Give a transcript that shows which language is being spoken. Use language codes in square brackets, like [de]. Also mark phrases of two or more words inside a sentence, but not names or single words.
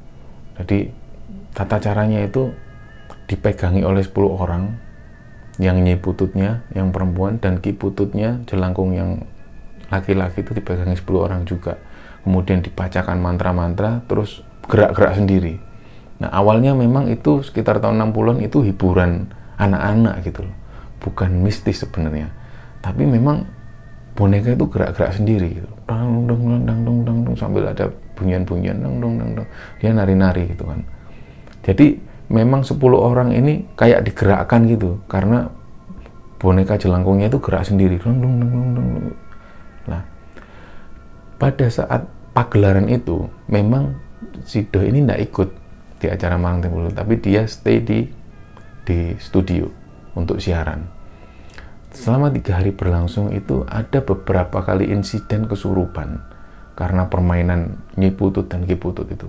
[id] Jadi tata caranya itu dipegangi oleh 10 orang, yang Nyi Pututnya yang perempuan dan Ki Pututnya jelangkung yang laki-laki itu dipegangi 10 orang juga. Kemudian dibacakan mantra-mantra, terus gerak-gerak sendiri. Nah, awalnya memang itu sekitar tahun 60-an itu hiburan anak-anak gitu loh. Bukan mistis sebenarnya. Tapi memang boneka itu gerak-gerak sendiri gitu. Dang dong dang dang dong dang dong, sambil ada bunyian-bunyian dang dong dang dong. Dia nari-nari gitu kan. Jadi memang 10 orang ini kayak digerakkan gitu karena boneka jelangkungnya itu gerak sendiri. Dang dong dang dong dang. Nah, pada saat pagelaran itu memang si Doi ini tidak ikut di acara Malang Tempo Dulu, tapi dia stay di studio untuk siaran. Selama 3 hari berlangsung itu ada beberapa kali insiden kesurupan karena permainan Nyi Putut dan Ki Putut itu.